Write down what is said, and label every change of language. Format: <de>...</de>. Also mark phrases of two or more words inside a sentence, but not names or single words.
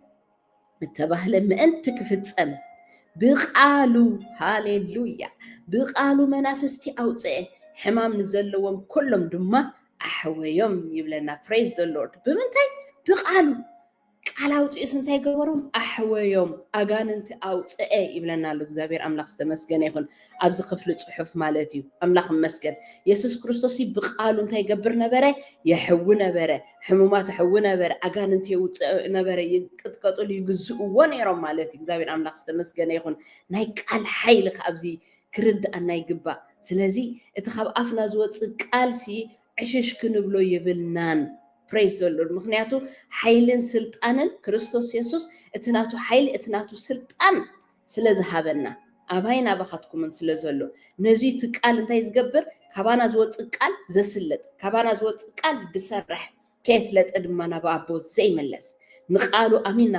<ti>እተባህለ ምእንቲ ክፍፀም ብቃሉ ሃሌሉያ ብቃሉ መናፍስቲ ኣውፅአ ሕማም ንዘለዎም ኩሎም ድማ ኣሕወዮም ይብለና</ti> <en>praise the lord</en> <ti>ብምንታይ ብቃሉ ቃል ኣውፅኡስ እንታይ ገበሮም ኣሕወዮም ኣጋንንቲ ኣውፅአ ይብለና ኣሎ እግዚኣብሔር ኣምላኽ ዝተመስገነ ይኹን ኣብዚ ክፍሊ ፅሑፍ ማለት እዩ ኣምላኽ መስገን ኢየሱስ ክርስቶስ ብቃሉ እንታይ ይገብር ነበረ የሕው ነበረ ሕሙማት ሕው ነበረ ኣጋንንቲ የውፅእ ነበረ ይቅጥቀጡሉ ይግዝእዎ ነይሮም ማለት እዩ እግዚኣብሔር ኣምላኽ ዝተመስገነ ይኹን ናይ ቃል ሓይሊ ኣብዚ ክርዳእና ይግባእ ስለዚ እቲ ካብ ኣፍና ዝወፅእ ቃልሲ ዕሽሽ ክንብሎ የብልናን</ti> <en>praise the lord</en> <ti>ምክንያቱ ሓይልን ስልጣንን ክርስቶስ ኢየሱስ እቲ ናቱ ሓይሊ እቲ ናቱ ስልጣን ስለ ዝሃበና ኣባይን ኣባኻትኩምን ስለ ዘሎ ነዚ እቲ ቃል እንታይ ዝገብር ካባና ዝወፅእ ቃል ዘስልጥ ካባና ዝወፅእ ቃል ድሰርሕ ከየስለጠ ድማ ናብ ኣቦ ዘይመለስ ንቃሉ ኣሚንና</ti>